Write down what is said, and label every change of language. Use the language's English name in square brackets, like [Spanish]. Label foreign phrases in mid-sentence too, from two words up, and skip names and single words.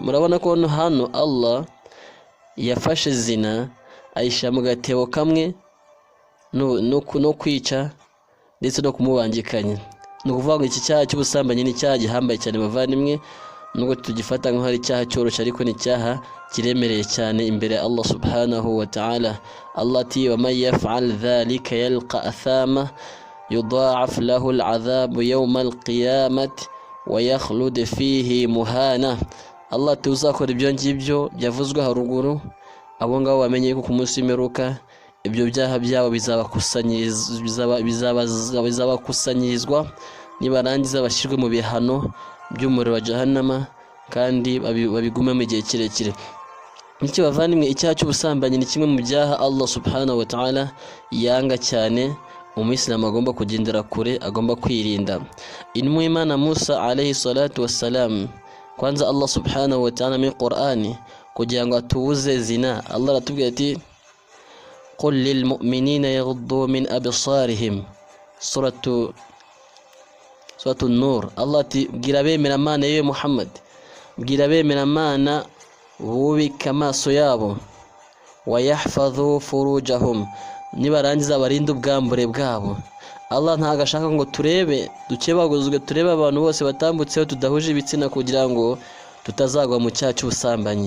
[Kinyarwanda] Murabona ko hano Allah yafashe zina ayishyira mu gatebo kamwe no kwica ndetse no kumubangikanya. Ni ukuvuga ngo iki cyaha cy'ubusambanyi ni icyaha gihambaye cyane bavandimwe, nubwo tugifata nk'aho ari icyaha cyoroshye, ariko ni icyaha kiremereye cyane imbere Allah [Arabic] سبحانه وتعالى. Allah ati ومن يفعل ذلك يلق أثاما يضاعف له العذاب يوم القيامة ويخلد فيه مهانا. [Kinyarwanda] Allah ati uzakora ibyo ngibyo byavuzwe haruguru, abo ngabo bamenye ko ku munsi w'imperuka ibyo byaha byabo bizabakusanyirizwa nibarangiza bashyirwe mu bihano by'umuriro wa jahannama kandi babigume mu gihe kirekire. Nicyo bavandimwe, icyaha cy'ubusambanyi ni kimwe mu byaha Allah [Arabic] سبحانه وتعالى [Kinyarwanda] yanga cyane, umuyisilamu agomba kugendera kure, agomba kwirinda. Intumwa y'Imana Musa [Arabic] عليه الصلاة والسلام, [Kinyarwanda] kwanza Allah [Arabic] سبحانه وتعالى [Kinyarwanda] muri Qur'ani kugira ngo atubuze zina, Allah aratubwira ati [Arabic] قل للمؤمنين يغضوا من أبصارهم, سورة النور. [Kinyarwanda] Allah ati bwira bemera Imana yewe Muhammad, bwira bemera Imana bubika amaso yabo, [Arabic] ويحفظوا فروجهم, [Kinyarwanda] nibarangiza barinde ubwambure bwabo. Allah ntago ashaka ngo turebe dukebaguzwe, turebe abantu bose batambutseho tudahuje ibitsina kugira ngo tutazagwa mu cyaha cy'ubusambanyi.